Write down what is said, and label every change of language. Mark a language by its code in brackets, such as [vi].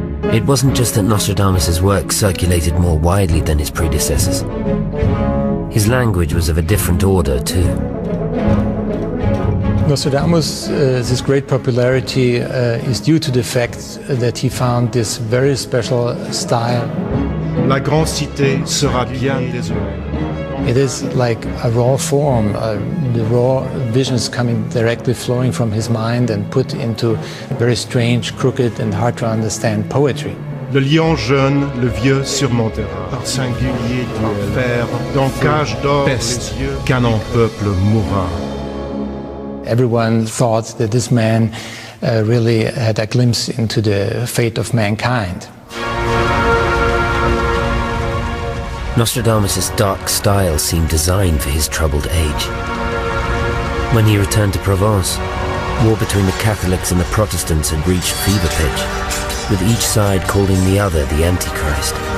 [en] It wasn't just that Nostradamus' work circulated more widely than his predecessors. His language was of a different order, too. Nostradamus' great popularity is due to the fact that he found this very special style. [fr] La grande cité sera bien désolée. [en] It is like a raw form, the raw visions coming directly flowing from his mind and put into very strange, crooked and hard to understand poetry. [fr] Le lion jeune, le vieux surmontera. Par singulier duel, dans cage d'or, peste, qu'un en peuple mourra. [en] Everyone thought that this man really had a glimpse into the fate of mankind. Nostradamus' dark style seemed designed for his troubled age. When he returned to Provence, war between the Catholics and the Protestants had reached fever pitch, with each side calling the other the Antichrist.